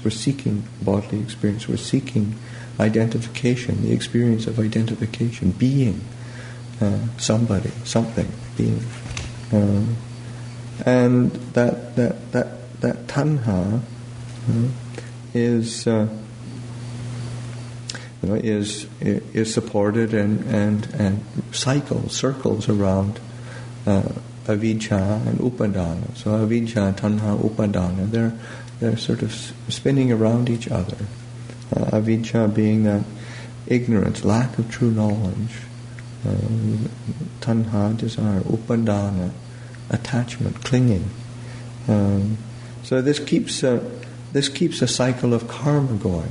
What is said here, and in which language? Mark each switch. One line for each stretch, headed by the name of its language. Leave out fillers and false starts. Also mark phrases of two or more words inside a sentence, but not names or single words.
English: We're seeking bodily experience. We're seeking identification, the experience of identification, being somebody, something, being, and that tanha is supported and circles around avijja and upadana.
Pali: So avijja, tanha, upadana,
English: they're sort of spinning around each other. Avijja being that ignorance, lack of true knowledge. Tanha, desire. Upadana, attachment, clinging. So this keeps a cycle of karma going.